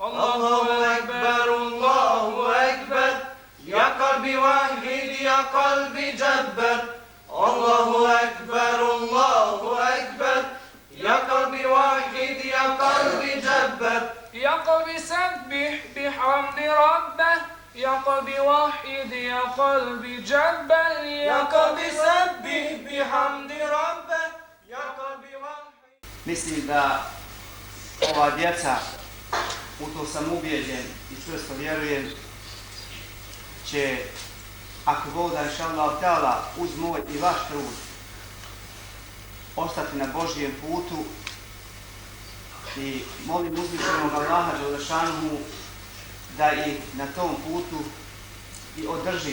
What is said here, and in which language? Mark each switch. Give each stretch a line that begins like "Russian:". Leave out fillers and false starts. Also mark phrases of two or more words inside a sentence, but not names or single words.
Arabic: الله أكبر الله أكبر يا قلبي وحيد يا قلبي جبر الله أكبر الله أكبر يا قلبي وحيد يا قلبي جبر يا قلبي سبح بحمد ربه يا قلبي وحيد يا قلبي جبر يا قلبي سبح بحمد ربه يا قلبي وحيد.
Bosnian: Mislim da ova djeca, u to sam ubijeđen i čvrsto vjerujem, će, ako Bog da
Arabic: إن شاء الله تعالى,
Bosnian: uz moj i vaš trud, ostati na Božjem putu i molim uzvišenog Allaha dželešanuhu da ih na tom putu i održi.